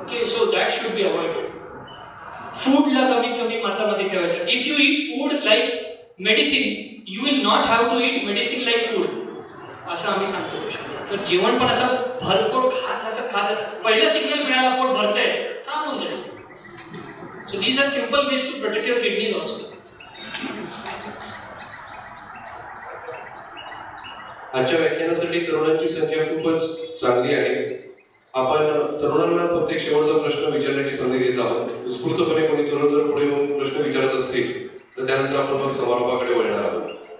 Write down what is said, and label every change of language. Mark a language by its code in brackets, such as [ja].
[en] Okay, so that should be avoided. [mr] फूडला कमीत कमी मात्रामध्ये ठेवायचं. [en] if you eat food like medicine, you will not have to eat medicine like food, [mr] असं आम्ही सांगतो पेशंटला. तर जेवण पण असं भरपोट खात जातात. पहिला सिग्नल मिळाला पोट भरतंय थांबून जायचं. [en] So these are simple ways to protect your kidneys also. [mr] आजच्या व्याख्यानासाठी तरुणांची संख्या खूपच चांगली आहे. आपण तरुणांना फक्त एक शेवटचा प्रश्न विचारण्याची संधी देत आहोत. उत्स्फूर्तपणे कोणी तरुण जर पुढे येऊन प्रश्न विचारत असतील तर त्यानंतर आपण मग समारोपाकडे वळणार आहोत.